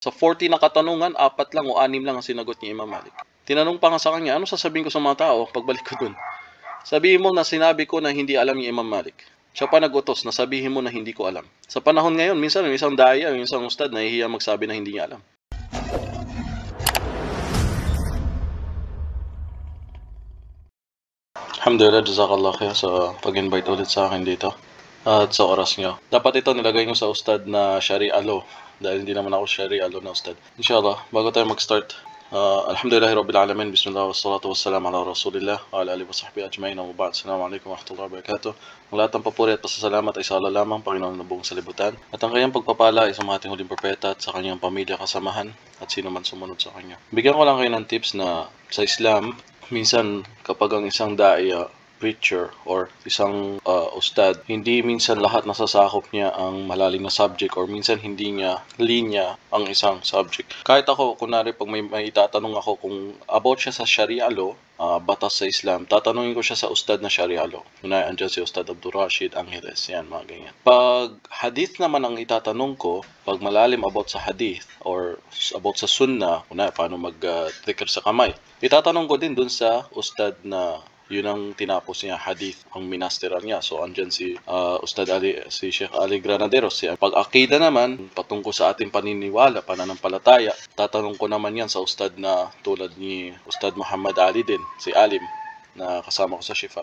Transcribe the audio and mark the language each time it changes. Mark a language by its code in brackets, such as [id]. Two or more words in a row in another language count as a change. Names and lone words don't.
[tl] Sa 40 na katanungan, 4 lang o 6 lang ang sinagot ni Imam Malik. Tinanong pa nga sa kanya, ano sasabihin ko sa mga tao pagbalik ko dun? Sabihin mo na sinabi ko na hindi alam ni Imam Malik. Siya pa nag-utos na sabihin mo na hindi ko alam. Sa panahon ngayon, minsan yung isang daya, yung isang ustad, nahihiya magsabi na hindi niya alam. Alhamdulillah, [ar] جزاك الله خير [tl] sa pag-invite ulit sa akin dito at sa oras nyo. Dapat ito nilagay nyo sa ustad na [en] Sharia law [tl] dahil hindi naman ako [en] Sharia law [tl] na ustad. Inshallah, bago tayo mag-start, [ar] الحمد لله رب العالمين، بسم الله والصلاة والسلام على رسول الله وعلى آله وصحبه أجمعين، وبعد. السلام عليكم ورحمة الله وبركاته. [tl] Ang lahat ng papuri at pasasalamat ay sa Allah lamang, Panginoon ng buong salibutan, at ang kanyang pagpapala ay sa mga ating huling propeta at sa kanyang pamilya, kasamahan at sino man sumunod sa kanya. Bigyan ko lang kayo ng tips na sa Islam, minsan kapag ang isang da'iya, preacher or isang ustad, hindi minsan lahat nasasakop niya ang malalim na subject or minsan hindi niya linya ang isang subject. Kahit ako, kunwari pag may itatanong ako kung about siya sa [en] Sharia law, [tl] batas sa Islam, tatanungin ko siya sa ustad na Sharia law. Kunwari andyan si Ustad Abdul Rashid Angeles, yan, mga ganyan. Pag hadith naman ang itatanong ko, pag malalim about sa hadith or about sa sunnah, kunwari paano mag-dhikr sa kamay, itatanong ko din dun sa ustad na yun ang tinapos niya, hadith ang minasteran niya. So andyan si Ustad Ali, si Sheikh Ali Granaderos. Pag-akida naman, patungkol sa ating paniniwala, pananampalataya, tatanong ko naman yan sa ustad na tulad ni Ustad Muhammad Ali din, si Alim, na kasama ko sa Shifa.